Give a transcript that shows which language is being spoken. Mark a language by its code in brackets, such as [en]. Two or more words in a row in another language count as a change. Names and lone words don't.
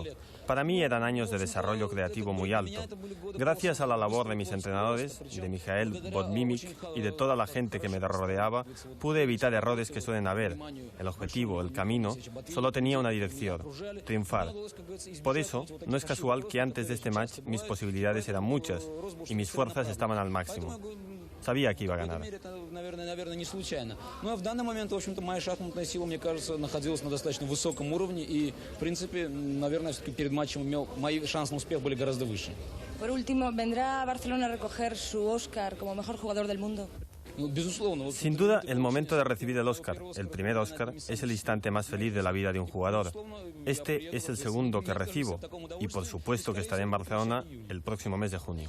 [es] Para mí eran años de desarrollo creativo muy alto. Gracias a la labor de mis entrenadores, de Mikhail Bodmimik y de toda la gente que me rodeaba, pude evitar errores que suelen haber. El objetivo, el camino, solo tenía una dirección: triunfar. Por eso, no es casual que antes de este match mis posibilidades eran muchas y mis fuerzas estaban al máximo. Sabía que iba a ganar. [ru] В данный момент, в общем-то, моя шахматная сила, мне кажется, находилась на достаточно высоком уровне, и, в принципе, наверное, все-таки перед матчем мои шансы на успех были гораздо выше. [es] Por último, ¿vendrá a Barcelona a recoger su Oscar como mejor jugador del mundo? Sin duda, el momento de recibir el Oscar, el primer Oscar, es el instante más feliz de la vida de un jugador. Este es el segundo que recibo y, por supuesto, que estaré en Barcelona el próximo mes de junio.